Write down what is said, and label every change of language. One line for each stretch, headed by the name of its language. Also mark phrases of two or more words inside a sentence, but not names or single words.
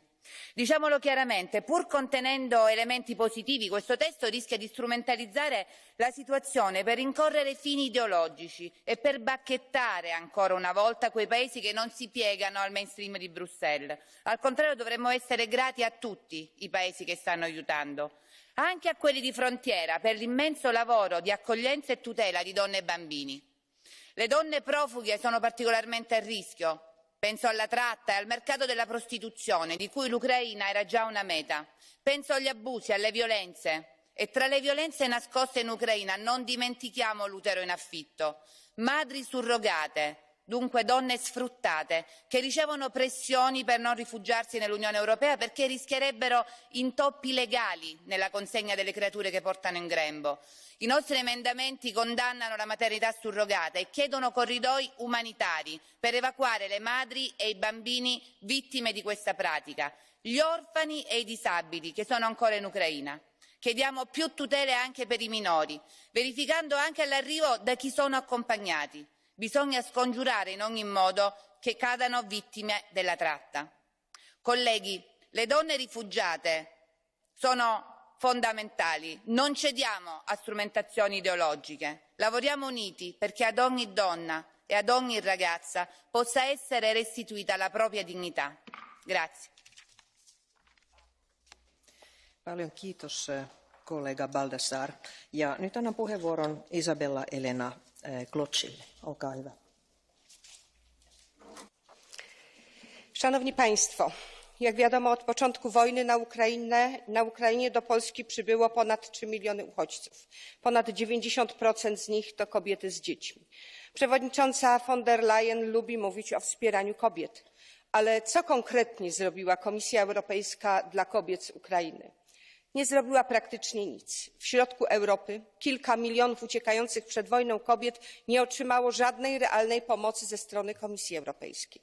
Italian: Diciamolo chiaramente, pur contenendo elementi positivi, questo testo rischia di strumentalizzare la situazione per rincorrere fini ideologici e per bacchettare ancora una volta quei paesi che non si piegano al mainstream di Bruxelles. Al contrario, dovremmo essere grati a tutti i paesi che stanno aiutando, anche a quelli di frontiera, per l'immenso lavoro di accoglienza e tutela di donne e bambini. Le donne profughe sono particolarmente a rischio. Penso alla tratta e al mercato della prostituzione, di cui l'Ucraina era già una meta. Penso agli abusi, alle violenze. E tra le violenze nascoste in Ucraina non dimentichiamo l'utero in affitto, madri surrogate, dunque donne sfruttate, che ricevono pressioni per non rifugiarsi nell'Unione Europea perché rischierebbero intoppi legali nella consegna delle creature che portano in grembo. I nostri emendamenti condannano la maternità surrogata e chiedono corridoi umanitari per evacuare le madri e i bambini vittime di questa pratica, gli orfani e i disabili che sono ancora in Ucraina. Chiediamo più tutele anche per i minori, verificando anche all'arrivo da chi sono accompagnati. Bisogna scongiurare in ogni modo che cadano vittime della tratta. Colleghi, le donne rifugiate sono fondamentali, non cediamo a strumentazioni ideologiche, lavoriamo uniti perché ad ogni donna e ad ogni ragazza possa essere restituita la propria dignità. Grazie.
Finnish: Paljon kiitos kollega Baldassar. Ja nyt annan puheenvuoron Isabella Elena Kloczille. Olkaa hyvä.
Polish: Szanowni Państwo, jak wiadomo, od początku wojny na Ukrainie do Polski przybyło ponad 3 miliony uchodźców. Ponad 90% z nich to kobiety z dziećmi. Przewodnicząca von der Leyen lubi mówić o wspieraniu kobiet, ale co konkretnie zrobiła Komisja Europejska dla kobiet z Ukrainy? Nie zrobiła praktycznie nic. W środku Europy kilka milionów uciekających przed wojną kobiet nie otrzymało żadnej realnej pomocy ze strony Komisji Europejskiej.